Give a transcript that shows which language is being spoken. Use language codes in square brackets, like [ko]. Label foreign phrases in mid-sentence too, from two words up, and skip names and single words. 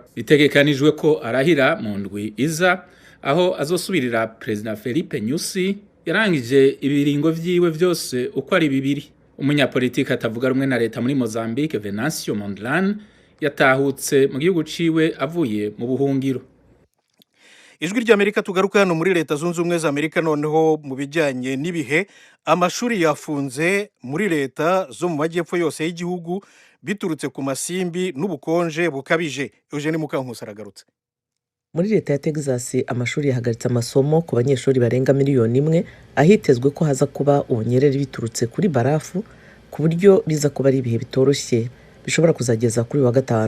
[rn] Bitegekanijwe ko arahira mu ndwi iza aho azosubirira President Felipe Nyusi yarangije ibiringo vyiwe vyose uko ari bibiri. Umunyapolitiki atavuga rumwe na leta muri Mozambique Venancio Mondlane yatahutse mu gihugu ciwe avuye mu buhungiro. [rw] Ijwi ry'Amerika tugaruka hano muri Leta Zunze Ubumwe za Amerika, noneho mu bijyanye n'ibihe. Amashuri yafunze muri leta zo mu majyepfo yose y'igihugu biturutse ku masimbi n'ubukonje bukabije. Eugene Mukankusi aragarutse. Muri leta ya Texas amashuri yahagaritse amasomo ku banyeshuri barenga 1,000,000 ahitezwe ko haza kuba ubunyereri biturutse kuri barafu ku buryo biza kuba ari ibihe bitoroshye bishobora kuzageza kuri wa gatanu.